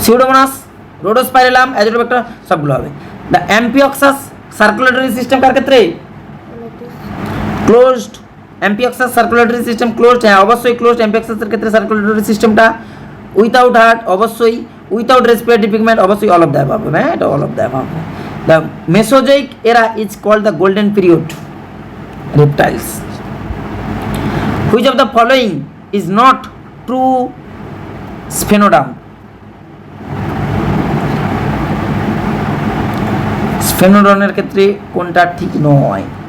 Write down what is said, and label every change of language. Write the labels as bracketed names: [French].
[English] Pseudomonas, Rhodospirillum, Azotobacter [Bangla] সবগুলো হবে। [English] The Amphioxus circulatory system [Bangla] কার ক্ষেত্রে? [English] Closed. Amphioxus circulatory system closed, [Bangla] হ্যাঁ অবশ্যই ক্লোজড। Amphioxus এর ক্ষেত্রে সার্কুলেটরি সিস্টেমটা উইথাউট হার্ট, অবশ্যই উইথাউট রেসপিরেটরি পিগমেন্ট, অবশ্যই অল অফ দ্য অ্যাবাভ, হ্যাঁ? [English] এটা all of the above. The Mesozoic era is called the golden period. Reptiles. Which of the following is not true sphenodon? [Bangla] Sphenodon-এর ক্ষেত্রে কোনটা ঠিক নয়?